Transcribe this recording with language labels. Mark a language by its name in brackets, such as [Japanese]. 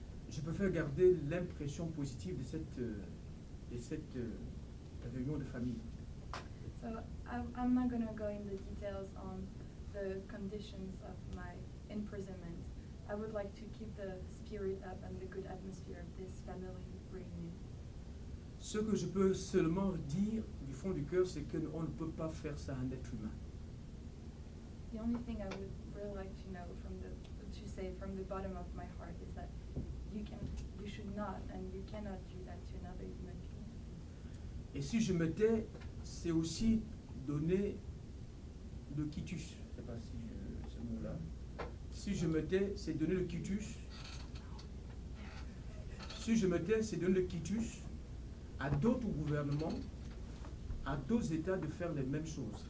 [French] Je peux faire garder l'impression positive de cette réunion de famille. [English] So I'm not going to go in the details on the conditions of my imprisonment. I would like to keep the spirit up and the good atmosphere of this family reunion. [French] Ce que je peux seulement dire du fond du cœur, c'est qu'on ne peut pas faire ça à un être humain. [English] The only thing I would really like to know to say from the bottom of my heart is that you should not and you cannot do that to another human being. [French] Et si je me tais, c'est aussi donner le quitus. Je ne sais pas si ce mot-là. Si je me tais, c'est donner le quitus. Si je me tais, c'est donner le quitus à d'autres gouvernements, à d'autres États de faire les mêmes choses.